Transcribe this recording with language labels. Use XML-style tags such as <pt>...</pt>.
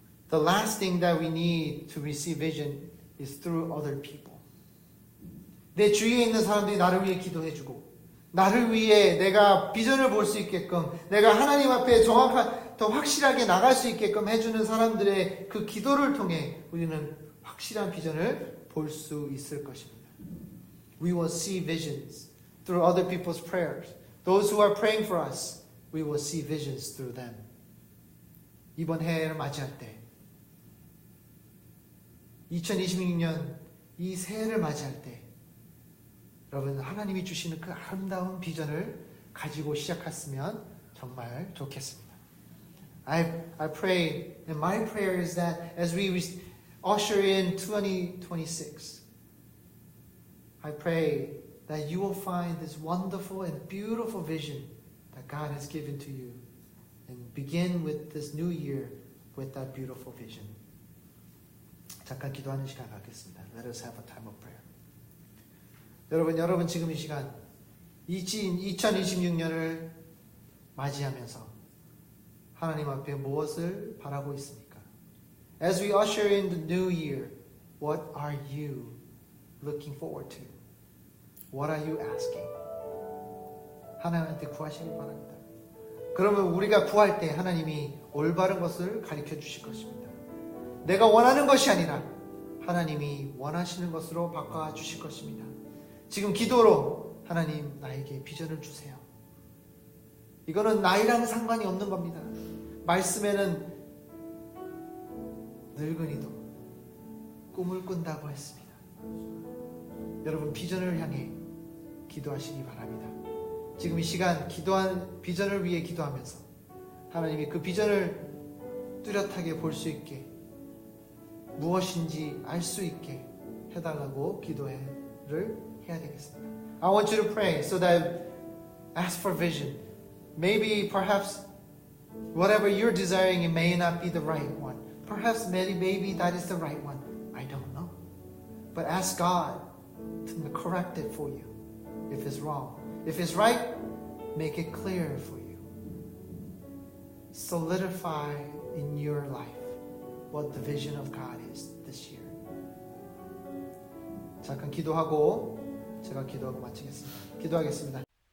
<en>The last thing that we need to receive vision is through other people.</en> <ko>내 주위에 있는 사람들이 나를 위해 기도해주고 나를 위해 내가 비전을 볼 수 있게끔 내가 하나님 앞에 더 확실하게 나갈 수 있게끔 해주는 사람들의 그 기도를 통해 우리는 확실한 비전을 볼 수 있을 것입니다.</ko> <en>We will see visions through other people's prayers. Those who are praying for us, we will see visions through them.</en> <ko>이번 해를 맞이할 때 2026년 이 새해를 맞이할 때 여러분 하나님이 주시는 그 아름다운 비전을 가지고 시작했으면 정말 좋겠습니다.</ko> <en>I pray, and my prayer is that as we usher in 2026, I pray that you will find this wonderful and beautiful vision that God has given to you and begin with this new year with that beautiful vision.</en> <ko>잠깐 기도하는 시간 갖겠습니다.</ko> <en>Let us have a time of prayer.</en> <ko>여러분 지금 이 시간 2026년을 맞이하면서 하나님 앞에 무엇을 바라고 있습니까?</ko> <en>As we usher in the new year, what are you looking forward to? What are you asking?</en> <ko>하나님한테 구하시길 바랍니다. 그러면 우리가 구할 때 하나님이 올바른 것을 가르쳐 주실 것입니다. 내가 원하는 것이 아니라 하나님이 원하시는 것으로 바꿔 주실 것입니다. 지금 기도로 하나님 나에게 비전을 주세요. 이거는 나이랑 상관이 없는 겁니다. 말씀에는 늙은이도 꿈을 꾼다고 했습니다. 여러분 비전을 향해 기도하시기 바랍니다. 지금 이 시간 비전을 위해 기도하면서 하나님이 그 비전을 뚜렷하게 볼 수 있게 무엇인지 알 수 있게 해달라고 기도를 해야 되겠습니다.</ko> <en>I want you to pray so that ask for vision. Maybe perhaps whatever you're desiring, it may not be the right one. Perhaps maybe that is the right one. I don't know. But ask God to correct it for you if it's wrong. If it's right, make it clear for you. Solidify in your life what the vision of God is this year.</en> <ko>잠깐 기도하고 제가 기도하고 마치겠습니다. 기도하겠습니다.</ko>